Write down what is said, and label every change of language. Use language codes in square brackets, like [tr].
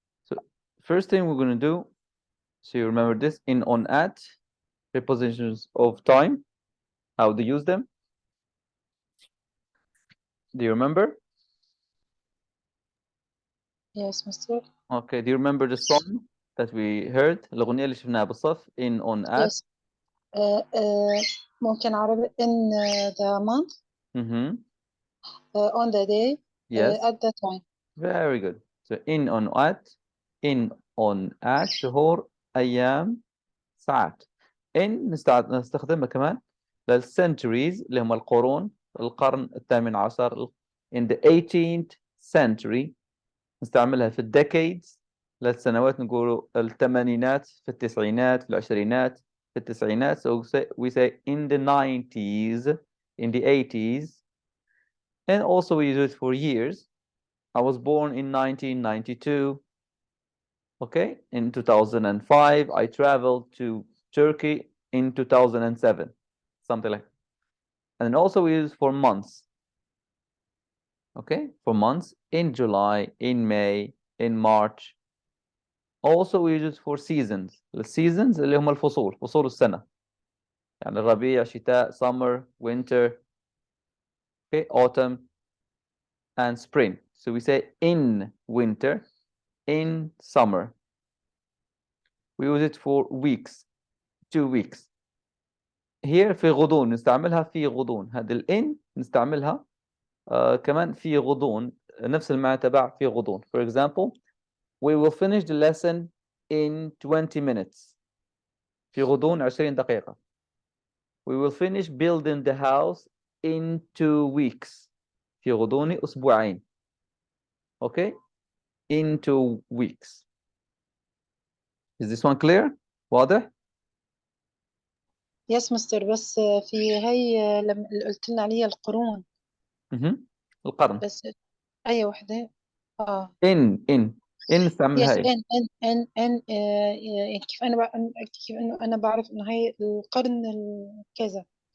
[en] So first thing we're going to do, so you remember this, in, on, at, prepositions of time, how to use them. Do you remember? Yes, Mr. Okay, do you remember the song that we heard? [ar] الأغنية اللي شفناها بالصف, in, on, at. [en] Yes. [ar] ممكن عربي [en] in the month, on the day, Yes. at the time. Very good. So in, on, at [ar] شهور أيام ساعات. in نستخدمها كمان للcenturies اللي هم القرون، القرن الثامن عشر. [en] in the 18th century [ar] نستعملها في الديكيدز للسنوات، نقولوا الثمانينات، في التسعينات، في العشرينات، في التسعينات. [en] So we say in the 90s, in the 80s. And also we use it for years. I was born in 1992. Okay, in 2005 I traveled to Turkey in 2007, something like that. And also we use for months. Okay, for months, in July, in May, in March. Also we use it for seasons. The seasons [ar] اللي هم الفصول، فصول السنة. يعني الربيع، شتاء, [en] summer, winter, okay, autumn, and spring. So we say in winter, in summer. We use it for weeks, 2 weeks. [ar] Here في غضون نستعملها في غضون. هذا الإن نستعملها كمان في غضون، نفس المعنى تبع في غضون. [en] For example, we will finish the lesson in 20 minutes. [ar] في غضون 20 دقيقة. [en] We will finish building the house in 2 weeks. [ar] في غضون أسبوعين. [en] Okay? In 2 weeks. Is this one clear? [ar] واضح؟ [en] Yes, Mr. [ar] بس في هي لما اللي قلت لنا عليها القرون. القرن. بس أي وحدة؟ in نستعملها [en] Yes, [ar] إيه؟ in كيف كيف إنه أنا بعرف إنه هي القرن كذا.